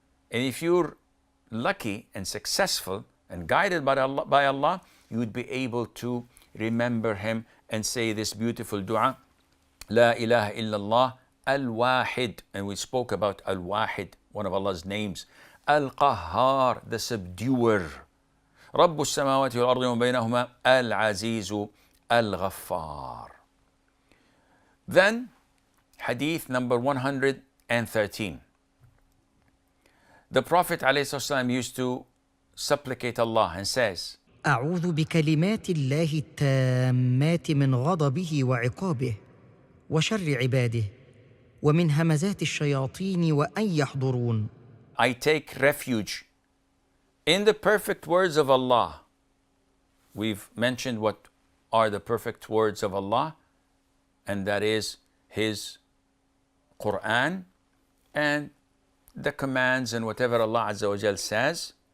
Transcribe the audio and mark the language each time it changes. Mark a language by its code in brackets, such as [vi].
[en] And if you're lucky and successful and guided by Allah, you would be able to remember Him and say this beautiful dua, [ar] La ilaha illallah al-wahid. [en] And we spoke about al-wahid, one of Allah's names, القهار, the subduer. [ar] رب السماوات والأرض وما بينهما العزيز الغفار. [en] Then, hadith number 113. The Prophet ﷺ used to supplicate Allah and says, [ar] أعوذ بكلمات الله التامات من غضبه وعقابه وشر عباده ومن همزات الشياطين وأن يحضرون. [en] I take refuge in the perfect words of Allah. We've mentioned what are the perfect words of Allah, and that is His Quran and the commands and whatever Allah Azza wa Jal says.